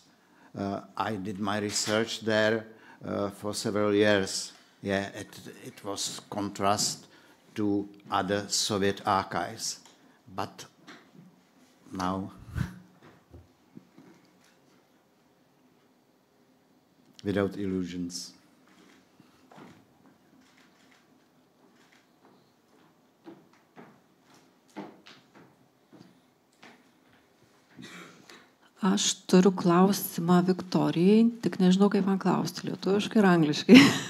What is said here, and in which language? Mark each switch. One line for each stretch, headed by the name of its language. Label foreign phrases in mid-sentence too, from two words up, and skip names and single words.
English: I did my research there for several years. Yeah, it was contrast to other Soviet archives, but now without illusions.
Lithuanian: Aš turiu klausimą Viktorijai, tik nežinau, kaip man klausti, lietuviškai ir angliškai.